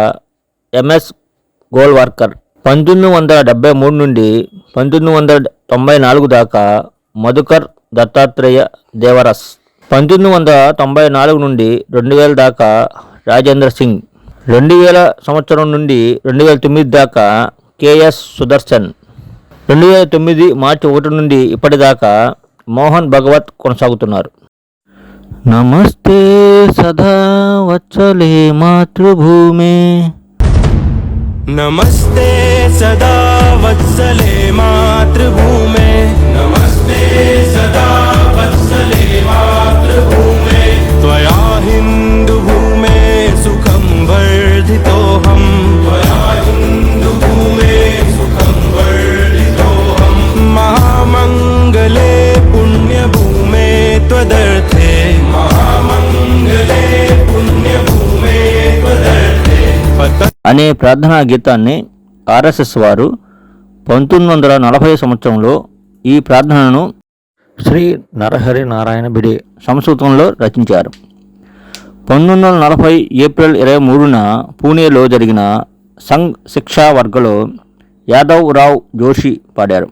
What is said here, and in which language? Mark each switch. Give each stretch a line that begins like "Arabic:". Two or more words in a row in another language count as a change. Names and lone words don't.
Telugu: ఎంఎస్ గోల్వార్కర్, 1973 నుండి 1994 దాకా మధుకర్ దత్తాత్రేయ దేవరస్, 1994 నుండి 2000 దాకా రాజేంద్ర సింగ్, 2000 సంవత్సరం నుండి 2009 దాకా కెఎస్ సుదర్శన్, 2009 మార్చి 1 నుండి ఇప్పటిదాకా మోహన్ భగవత్ కొనసాగుతున్నారు.
Sanskrit: నమస్తే సదా వత్సలే మాతృభూమే, नमस्ते सदा वत्सले मातृभूमे, नमस्ते सदा वत्सले मातृभूमे, त्वया हिन्दुभूमे सुखं वर्धितोऽहं, त्वया हिन्दुभूमे सुखं वर्धितोऽहं, महामङ्गले पुण्यभूमे त्वदर्थे, महामङ्गले पुण्यभूमे त्वदर्थे
Telugu: అనే ప్రార్థనా గీతాన్ని ఆర్ఎస్ఎస్ వారు 1940 సంవత్సరంలో ఈ ప్రార్థనను శ్రీ నరహరి నారాయణ భిడే సంస్కృతంలో రచించారు. 1940 ఏప్రిల్ 23న పూణేలో జరిగిన సంఘ్ శిక్షా వర్గలో యాదవ్ రావ్ జోషి పాడారు.